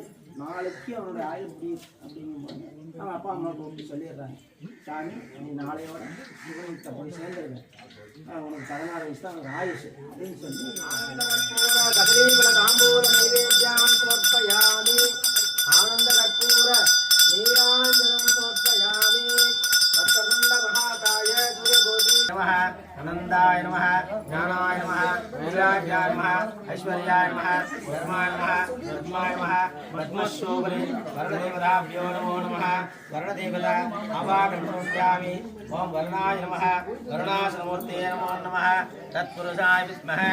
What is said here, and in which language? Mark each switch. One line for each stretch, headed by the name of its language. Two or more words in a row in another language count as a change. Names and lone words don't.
Tamil: நாளைக்கு அவனுடைய ஆயுள் முடியுது. அப்படிங்கும்போது அவன் அப்பா அம்மா கூப்பிட்டு சொல்லிடுறாங்க, சாமி நீ நாளையோட இவன்கிட்ட போய் சேர்ந்துருவேன், உனக்கு 16 வயசு தான் அவனுக்கு ஆயுஷ் அப்படின்னு சொல்லி
Sanskrit: आनन्द कर्पूर नीराञ्जनं समर्पयामि भक्तगुण्ड महाकाय सूर्यकोटि नमः आनंदाय नमः ज्ञानाय नमः वैराग्याय नमः ऐश्वर्याय नमः धर्माय नमः धर्माय नमः पद्मशोभने वर्णदेवताभ्यो नमो नमः वर्णदेवता आवाहयामि ओम वर्णाय नमः वर्णासनमूर्ते नमो नमः तत्पुरुषाय विद्महे